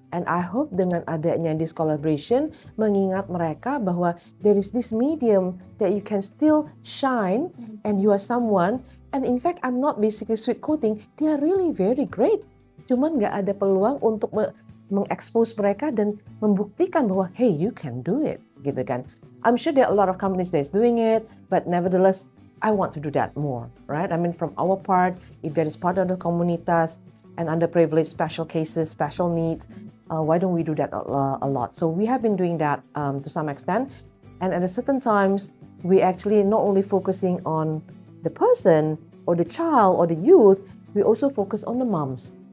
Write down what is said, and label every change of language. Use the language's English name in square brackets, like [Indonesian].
[English] And I hope [Indonesian] dengan adanya [English] this collaboration [Indonesian] mengingat mereka bahwa [English] there is this medium that you can still shine and you are someone, and in fact I'm not basically sweet quoting, they are really very great. [Indonesian] Cuman nggak ada peluang untuk mengekspos mereka dan membuktikan bahwa [English] hey, you can do it [Indonesian] gitu kan. [English] I'm sure there are a lot of companies that is doing it, but nevertheless I want to do that more, right? I mean, from our part, if there is part of the komunitas and underprivileged, special cases, special needs, why don't we do that a lot? So we have been doing that to some extent, and at a certain times, we actually not only focusing on the person or the child or the youth, we also focus on the moms.